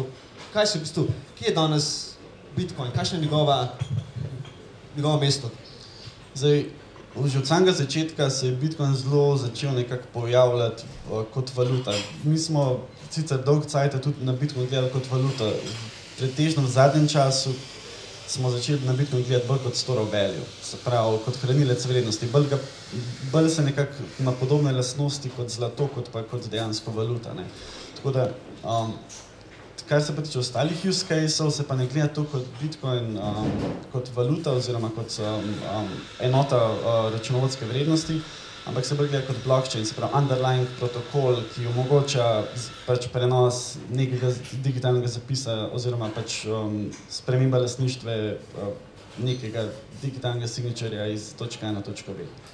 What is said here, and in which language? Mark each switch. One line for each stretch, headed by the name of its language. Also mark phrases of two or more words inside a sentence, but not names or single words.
Slovenian: Kaj se v bistvu, kje je danes Bitcoin, kakšno je njegovo mesto? Zdaj, že od samega začetka se je Bitcoin zelo začel nekako pojavljati kot valuta. Mi smo sicer dolg cajt tudi na Bitcoin gledali kot valuta. Pretežno v zadnjem času smo začeli na Bitcoin gledati bolj kot
English: store of value,
Slovenian: se pravi kot hranilec vrednosti. Bolj se nekako ima podobne lastnosti kot zlato, kot pa kot dejansko valuta, ne. Tako da, kar se pa tiče ostalih
English: use caseov,
Slovenian: se pa ne gleda to kot Bitcoin kot valuta oziroma kot enota računovodske vrednosti, ampak se bolj gleda kot blockchain, se pravi underlying protokol, ki omogoča pač prenos nekega digitalnega zapisa oziroma pač sprememba lastništva nekega digitalnega signaturja iz točke A na točko B.